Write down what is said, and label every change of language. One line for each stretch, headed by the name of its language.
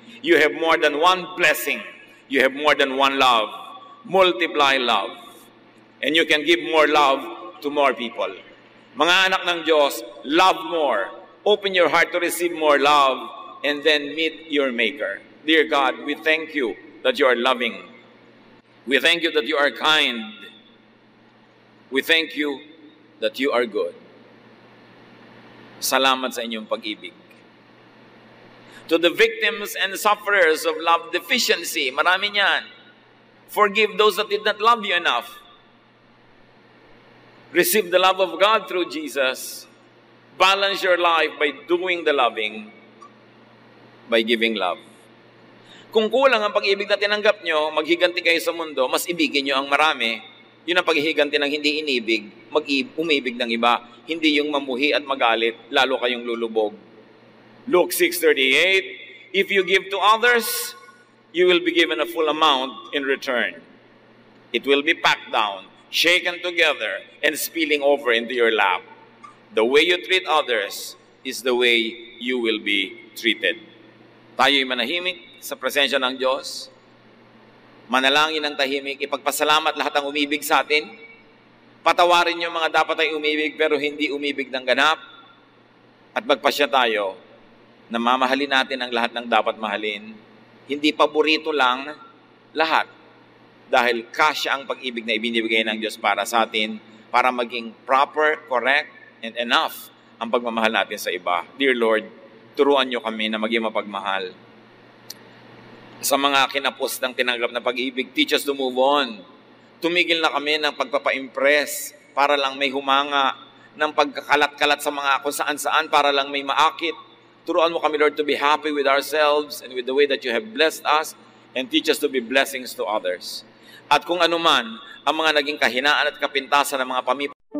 English: You have more than one blessing. You have more than one love. Multiply love. And you can give more love to more people. Mga anak ng Diyos, love more. Open your heart to receive more love and then meet your Maker. Dear God, we thank you that you are loving. We thank you that you are kind. We thank you that you are good.
Filipino: Salamat sa inyong pag-ibig.
English: To the victims and sufferers of love deficiency,
Filipino: marami niyan.
English: Forgive those that did not love you enough. Receive the love of God through Jesus. Balance your life by doing the loving, by giving love.
Filipino: Kung kulang ang pag-ibig na tinanggap nyo, maghiganti kayo sa mundo, mas ibigin nyo ang marami. Yun ang paghihiganti ng hindi inibig, umibig ng iba. Hindi yung mamuhi at magalit, lalo kayong lulubog.
English: Luke 6:38, if you give to others, you will be given a full amount in return. It will be packed down, shaken together, and spilling over into your lap. The way you treat others is the way you will be treated.
Filipino: Tayo'y manahimik sa presensya ng Diyos. Manalangin ng tahimik, ipagpasalamat lahat ang umibig sa atin. Patawarin yung mga dapat ay umibig pero hindi umibig ng ganap. At magpasya tayo na mamahalin natin ang lahat ng dapat mahalin. Hindi paborito lang lahat. Dahil kasya ang pag-ibig na ibinibigay ng Diyos para sa atin para maging
English: proper, correct, and enough
Filipino: ang pagmamahal natin sa iba. Dear Lord, turuan niyo kami na maging mapagmahal. Sa mga kinapos ng tinanggap na pag-ibig,
English: teach us to move on.
Filipino: Tumigil na kami ng pagpapa-impress para lang may humanga, ng pagkakalat-kalat sa mga kung saan-saan para lang may maakit. Turuan mo kami,
English: Lord, to be happy with ourselves and with the way that you have blessed us, and teach us to be blessings to others.
Filipino: At kung anuman ang mga naging kahinaan at kapintasan ng mga pamilya,